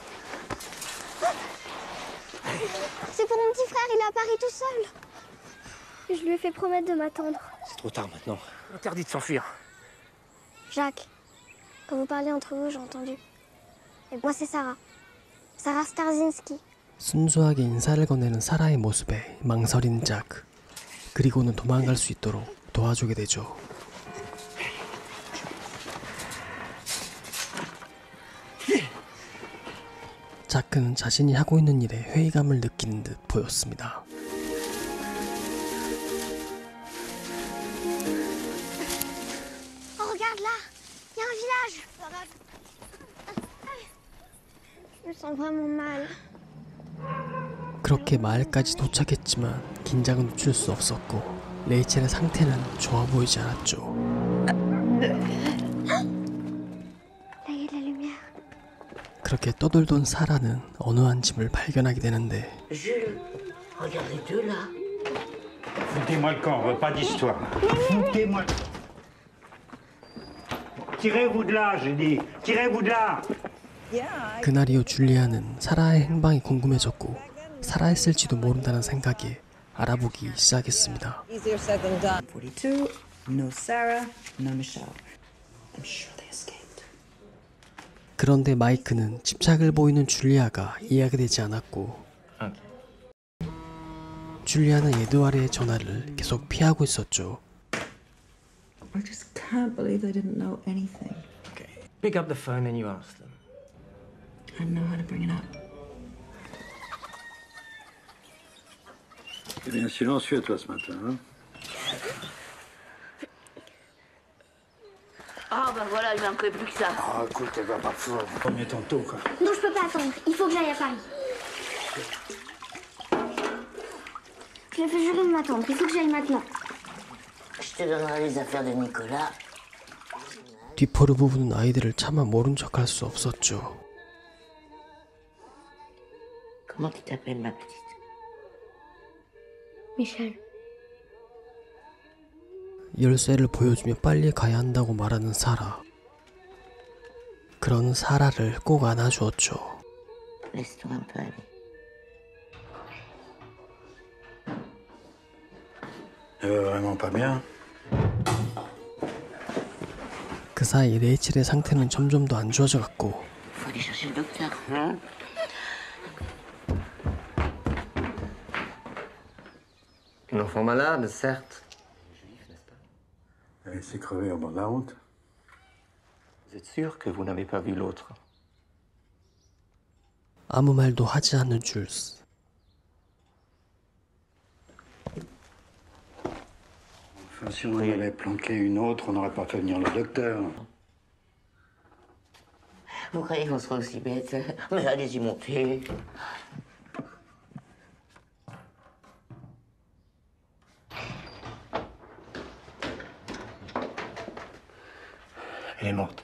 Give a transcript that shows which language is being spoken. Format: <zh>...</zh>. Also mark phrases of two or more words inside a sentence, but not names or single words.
<fr>C'est pour mon petit frère, il est à Paris tout seul. Je lui ai fait promettre de m'attendre. C'est trop tard maintenant. Interdit de s'enfuir. Jacques, quand vous parlez entre vous, j'ai entendu. Et moi c'est Sarah. Sarah Starzinski.</fr> <ko>순수하게 인사를 건네는 사라의 모습에 망설인 자크. 그리고는 도망갈 수 있도록 도와주게 되죠. 자크는 자신이 하고 있는 일에 회의감을 느끼는 듯 보였습니다.</ko> <fr>Oh regarde là, il y a un village. Je me sens vraiment mal.</fr> <ko>그렇게 마을까지 도착했지만 긴장은 늦출 수 없었고 레이첼의 상태는 좋아 보이지 않았죠.</ko> <fr>Là il y a de la lumière.</fr> <ko>그렇게 떠돌던 사라는 어느 한 집을 발견하게 되는데</ko> <fr>Jules, regarde les deux là. Foutez-moi le camp, on veut pas d'histoire. Foutez-moi. Tirez-vous de là, j'ai dit. Tirez-vous de là.</fr> <ko>그날 이후 줄리아는 사라의 행방이 궁금해졌고 살아있을지도 모른다는 생각에 알아보기 시작했습니다.</ko> <en>Easier said than done. 42, no Sarah, no Michelle. I'm sure they escaped.</en> <ko>그런데 마이크는 집착을 보이는 줄리아가 이해하게 되지 않았고 줄리아는 에드와르의 전화를 계속 피하고 있었죠.</ko> <en>I just can't believe they didn't know anything. Okay. Pick up the phone and you ask them. I know how to bring it up.</en> <fr>T'es bien silencieux, toi, ce matin, hein? Ah bah voilà, il manquerait plus que ça. Ah, écoute, elle va pas fort. Premier tantôt, quoi. Non, je peux pas attendre. Il faut que j'aille à Paris. Je lui ai fait jurer de m'attendre. Il faut que j'aille maintenant. Je te donnerai les affaires de Nicolas.</fr> <ko>뒤포를 부부는 아이들을 차마 모른 척할 수 없었죠.</ko> <fr>Comment tu t'appelles, ma petite? Michel.</fr> <ko>열쇠를 보여주며 빨리 가야 한다고 말하는 사라. 그런 사라를 꼭 안아주었죠.</ko> <fr>Laisse-toi un peu aller. Elle va vraiment pas bien.</fr> <ko>그 사이 레이첼의 상태는 점점 더 안 좋아져 갔고</ko> <fr>Faut aller chercher le docteur, hein? Un enfant malade, certes. Elle s'est crevée au bord de la route. Vous êtes sûr que vous n'avez pas vu l'autre?</fr> <ko>아무 말도 하지 않는 줄스.</ko> <fr>Enfin, si on avait planqué une autre, on n'aurait pas fait venir le docteur. Vous croyez qu'on sera aussi bête? Mais allez-y monter. Elle est morte.</fr>